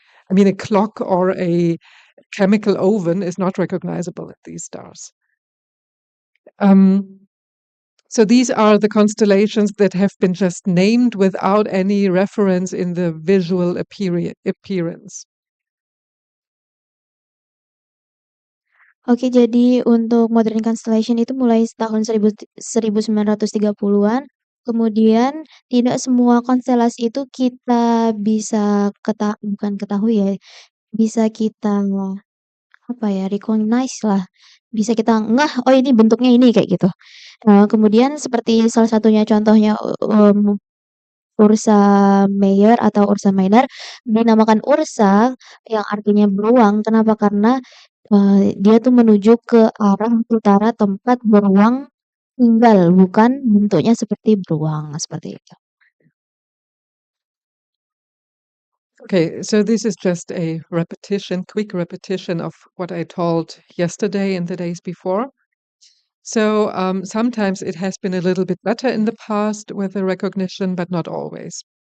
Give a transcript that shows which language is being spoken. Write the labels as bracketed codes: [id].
[en] I mean, a clock or a chemical oven is not recognizable in these stars. So these are the constellations that have been just named without any reference in the visual appearance. [id] Oke, jadi untuk modern constellation itu mulai tahun 1930-an. Kemudian tidak semua konstelasi itu kita bisa bukan ketahui ya, bisa kita apa ya, recognize lah, bisa kita ngeh, "Oh ini bentuknya ini," kayak gitu. Kemudian seperti salah satunya contohnya, Ursa Major atau Ursa Minor dinamakan Ursa yang artinya beruang. Kenapa? Karena, dia tuh menuju ke arah utara tempat beruang tinggal, bukan bentuknya seperti beruang, seperti itu. [en] Okay, so this is just a repetition, quick repetition of what I told yesterday and the days before. So sometimes it has been a little bit better in the past with the recognition, but not always.